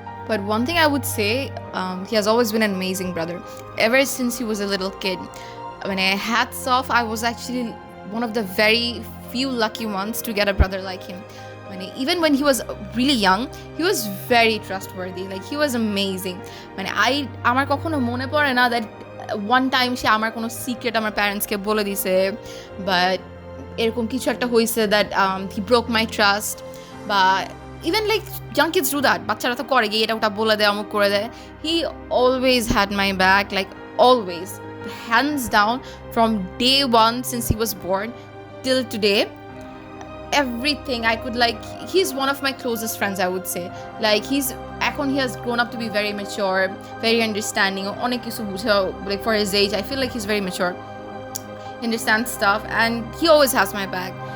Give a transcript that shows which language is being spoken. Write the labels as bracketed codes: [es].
[en] But one thing I would say, he has always been an amazing brother. Ever since he was a little kid. When I hats off, I was actually one of the very few lucky ones to get a brother like him. Even when he was really young, he was very trustworthy. Like he was amazing. [bn] আমার কখনো মনে পড়ে না [en] that one time [bn] সে আমার কোনো secret আমার প্যারেন্টসকে বলে দিছে, বাট এরকম কিছু একটা হয়েছে [en] that he broke my trust. [bn] বা [en] even like young kids do that, [bn] বাচ্চারা তো করে গিয়ে এটা ওটা বলে দেয়, অমুক করে দেয়। [en] He always had my back, like always, hands down, from day one since he was born till today. Everything I could like, he's one of my closest friends, I would say. Like he has grown up to be very mature, very understanding, [bn] অনেক কিছু বুঝে, [en] like for his age I feel like he's very mature, he understands stuff, and he always has my back.